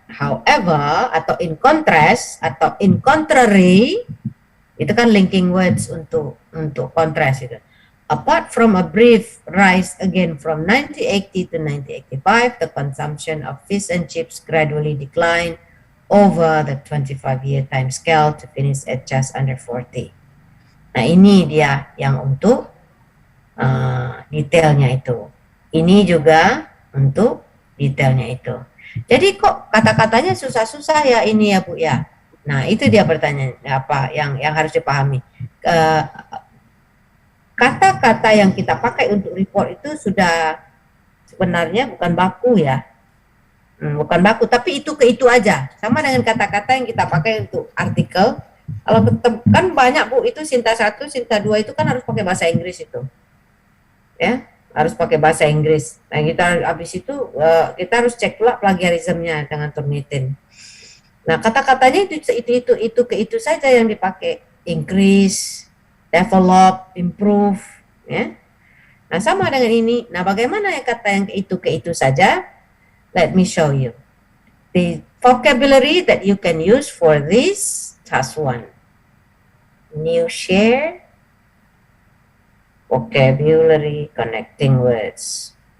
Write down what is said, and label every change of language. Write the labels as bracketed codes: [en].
[en] However, atau in contrast, atau in contrary, [id] itu kan [en] linking words [id] untuk contrast itu. [en] Apart from a brief rise again from 1980 to 1985, the consumption of fish and chips gradually declined over the 25-year time scale to finish at just under 40. [id] Nah, ini dia yang untuk detailnya itu. Ini juga untuk detailnya itu. Jadi kok kata-katanya susah-susah ya ini ya Bu ya. Nah, itu dia pertanyaan apa yang harus dipahami. Kata-kata yang kita pakai untuk report itu sudah sebenarnya bukan baku ya. Bukan baku, tapi itu ke itu aja. Sama dengan kata-kata yang kita pakai untuk artikel. Kalau kan banyak Bu, itu Sinta 1, Sinta 2 itu kan harus pakai bahasa Inggris itu. Ya, harus pakai bahasa Inggris. Nah, kita habis itu kita harus cek pula plagiarismnya dengan Turnitin. Nah, kata-katanya itu ke itu saja yang dipakai. Increase, develop, improve, ya. Nah, sama dengan ini. Nah, bagaimana yang kata yang ke itu saja? [en] Let me show you. The vocabulary that you can use for this task 1. New share. Vocabulary connecting words.